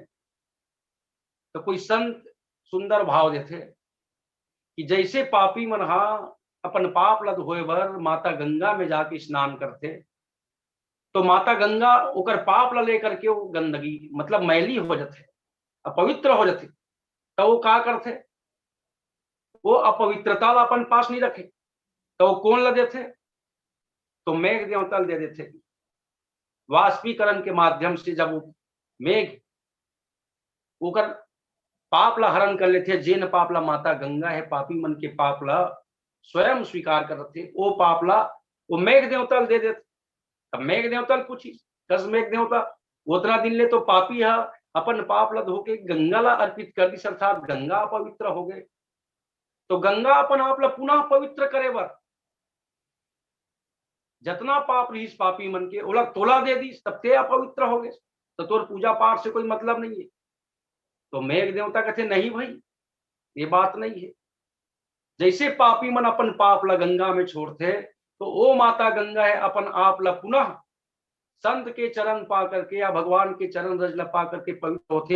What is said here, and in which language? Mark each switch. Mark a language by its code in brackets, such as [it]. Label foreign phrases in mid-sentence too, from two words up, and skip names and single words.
[hne] तो कोई संत सुंदर भाव देते कि जैसे पापी मन हा अपन पाप ला धोए बर माता गंगा में जाके स्नान करते, तो माता गंगा ओकर पाप ला लेकर के वो गंदगी मतलब मैली हो जाते, अपवित्र हो जाते। तो वो का करते, वो अपवित्रता ला अपन पास नहीं रखे, तो वो कौन ला देते, तो मेघ देवता दे देते। वाष्पीकरण के माध्यम से जब वो मेघ ओकर पाप ला हरण कर लेते, जेन पाप ला माता गंगा है पापी मन के पाप ला स्वयं स्वीकार करते, वो पाप ला वो मेघ देवता दे देते। अब मेघ देवता पूछी कस मेघ देवता उतना दिन ले तो पापी है अपन पाप ला धो के गंगा ला अर्पित कर दी, अर्थात गंगा पवित्र हो गए। तो गंगा अपन आप ला पुनः पवित्र करे बर जितना पाप रही पापी मन के ओला तोला दे दी, तब ते अपवित्र हो गए, तो तोर पूजा पाठ से कोई मतलब नहीं है। तो मेघ देवता कहते नहीं भाई ये बात नहीं है। जैसे पापी मन अपन पाप ला गंगा में छोड़ते, तो ओ माता गंगा है अपन आप ला पुनः संत के चरण पा करके या भगवान के चरण रज ला पा करके पवित्र होते।